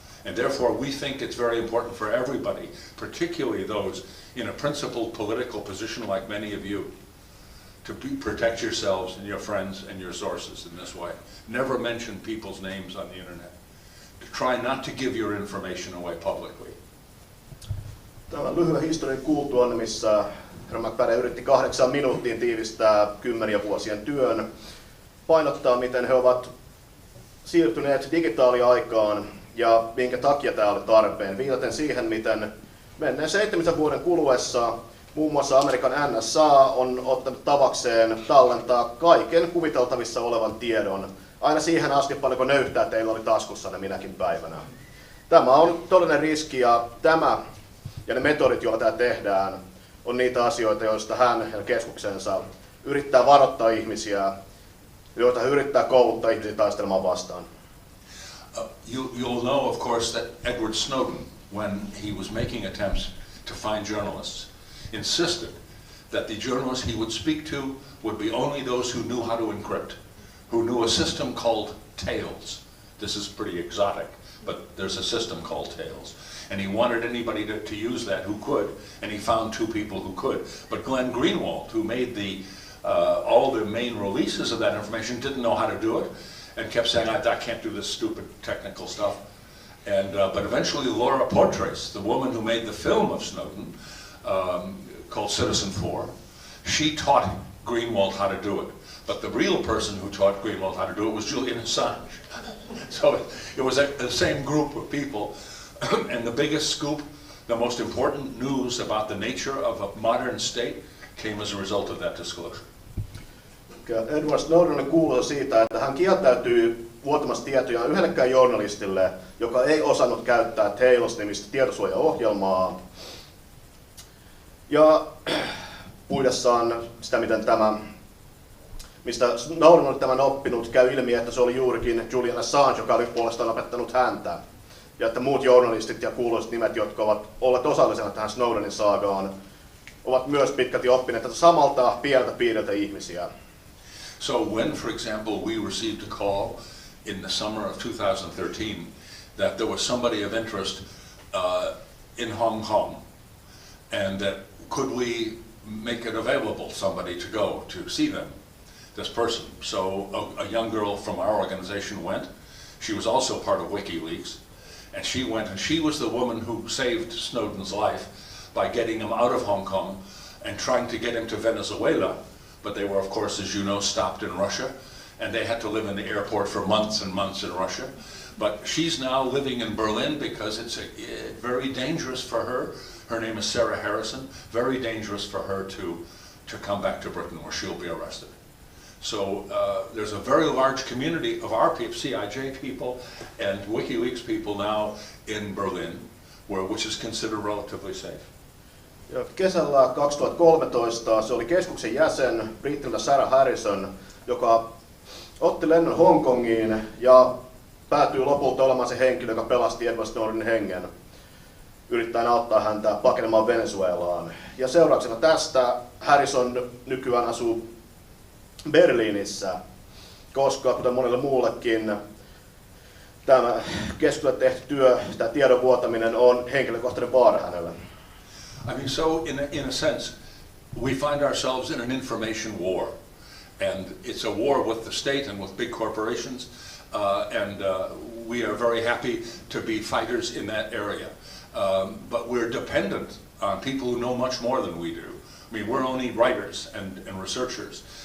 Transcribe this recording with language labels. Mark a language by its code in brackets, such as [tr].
[en] And therefore, we think it's very important for everybody, particularly those in a principled political position like many of you, to protect yourselves and your friends and your sources in this way. Never mention people's names on the internet. Try not to give your information away publicly. [fi] Tämän lyhyen historian kuultuaan, missä herra MacFadyen yritti 8 minuuttiin tiivistää 10 vuosien työn, painottaa, miten he ovat siirtyneet digitaaliaikaan ja minkä takia tämä oli tarpeen, viitaten siihen, miten menneen 7 vuoden kuluessa muun muassa Amerikan NSA on ottanut tavakseen tallentaa kaiken kuviteltavissa olevan tiedon, aina siihen asti paljonko nöyhtää teillä oli taskussanne minäkin päivänä. Tämä on todellinen riski, ja tämä ja ne metodit, joilla tämä tehdään, on niitä asioita, joista hän ja keskuksensa yrittää varoittaa ihmisiä, joita hän yrittää kouluttaa ihmisiä taistelemaan vastaan. [en] You'll know, of course, that Edward Snowden, when he was making attempts to find journalists, insisted that the journalists he would speak to would be only those who knew how to encrypt, who knew a system called Tails. This is pretty exotic, but there's a system called Tails. And he wanted anybody to use that who could, and he found 2 people who could. But Glenn Greenwald, who made all the main releases of that information, didn't know how to do it, and kept saying, I can't do this stupid technical stuff. And but eventually Laura Poitras, the woman who made the film of Snowden, called Citizen4, she taught Greenwald how to do it. But the real person who taught Greenwald how to do it was Julian Assange. So it was the same group of people. And the biggest scoop, the most important news about the nature of a modern state came as a result of that disclosure. [fi] Edward Snowden on kuuluu siitä, että hän kieltäytyy vuotamasta tietoja yhdellekään journalistille, joka ei osannut käyttää Tails-nimistä tietosuojaohjelmaa. Ja puidessaan sitä, mistä Snowden oli tämän oppinut, käy ilmi, että se oli juurikin Julian Assange, joka oli puolestaan opettanut häntä. Ja että muut journalistit ja kuuluiset nimet, jotka ovat olleet osallisena tähän Snowdenin saagaan, ovat myös pitkälti oppineet tätä samalta pieneltä piiriltä ihmisiä. [en] So when, for example, we received a call in the summer of 2013 that there was somebody of interest in Hong Kong, and that could we make it available somebody to go to see them, this person. So a young girl from our organization went. She was also part of WikiLeaks, and she went, and she was the woman who saved Snowden's life by getting him out of Hong Kong and trying to get him to Venezuela. But they were, of course, as you know, stopped in Russia, and they had to live in the airport for months and months in Russia. But she's now living in Berlin because it's very dangerous for her. Her name is Sarah Harrison. Very dangerous for her to come back to Britain, where she'll be arrested. So there's a very large community of our people, CIJ people and WikiLeaks people now in Berlin, which is considered relatively safe. [fi] Ja kesällä 2013 se oli keskuksen jäsen, brittiltä Sarah Harrison, joka otti lennon Hongkongiin ja päätyi lopulta olemaan se henkilö, joka pelasti Edward Snowdenin hengen, yrittäen auttaa häntä pakenemaan Venezuelaan. Ja seurauksena tästä Harrison nykyään asuu Berliinissä, koska kuten monelle muullekin tämä keskukselle tehty työ, tämä tiedon vuotaminen on henkilökohtainen vaara hänelle. [en] I mean, so in a sense, we find ourselves in an information war, and it's a war with the state and with big corporations, and we are very happy to be fighters in that area. But we're dependent on people who know much more than we do. I mean, we're only writers and researchers.